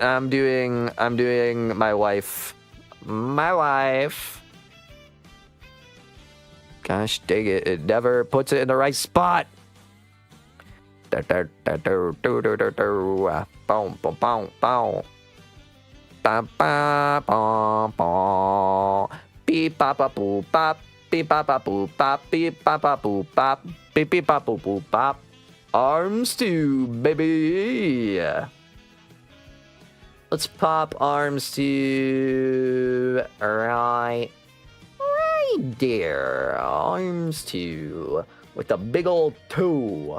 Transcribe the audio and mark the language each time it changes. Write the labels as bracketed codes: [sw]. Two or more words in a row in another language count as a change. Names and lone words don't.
[en] I'm doing my wife. My wife. Gosh dang it. It never puts it in the right spot. Boom, boom, boom, boom. Ba ba ba ba. Beep ba ba boo bop. Beep ba ba boo bop. Beep ba ba boo bop. Beep beep ba boo boo bop. ARMS 2, baby. Let's pop ARMS 2 right there. ARMS 2 with a big old 2.